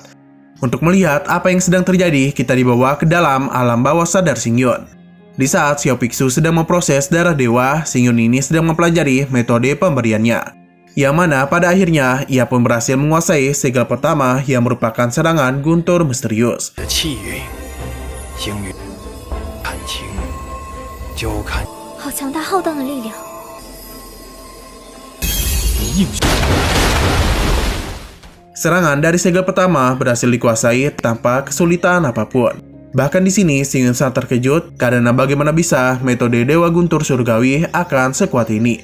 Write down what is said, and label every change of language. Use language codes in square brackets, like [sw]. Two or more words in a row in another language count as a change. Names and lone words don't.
[id] Untuk melihat apa yang sedang terjadi, kita dibawa ke dalam alam bawah sadar Xingyun. Di saat Xiao Biksu sedang memproses darah dewa, Xingyun ini sedang mempelajari metode pemberiannya. Yang mana pada akhirnya ia pun berhasil menguasai segel pertama yang merupakan serangan guntur misterius. [zh] 好强大浩荡的力量。 [id] Serangan dari segel pertama berhasil dikuasai tanpa kesulitan apapun. Bahkan di sini Xingyun sangat terkejut karena bagaimana bisa metode Dewa Guntur Surgawi akan sekuat ini.